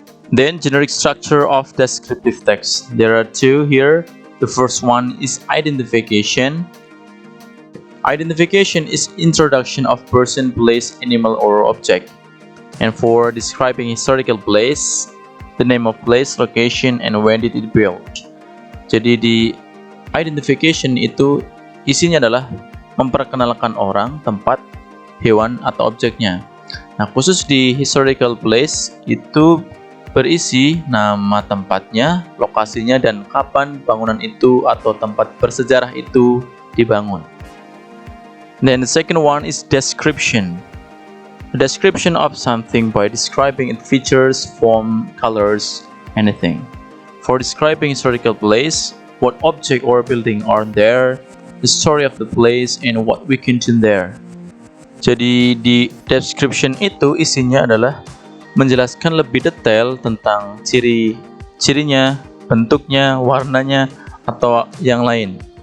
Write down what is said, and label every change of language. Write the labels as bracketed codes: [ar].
[en] Then, generic structure of descriptive text. There are two here. The first one is identification. Identification is introduction of person, place, animal, or object. And for describing historical place, the name of place, location, and when did it built. [id] Jadi di identification itu isinya adalah memperkenalkan orang, tempat, hewan, atau objeknya. Nah, khusus di historical place itu berisi nama tempatnya, lokasinya, dan kapan bangunan itu atau tempat bersejarah itu dibangun. [en] Then the second one is description. A description of something by describing its features, form, colors, anything. For describing historical place, what object or building are there, the story of the place, and what we can do there. [id] Jadi di description itu isinya adalah menjelaskan lebih detail tentang ciri-cirinya, bentuknya, warnanya, atau yang lain.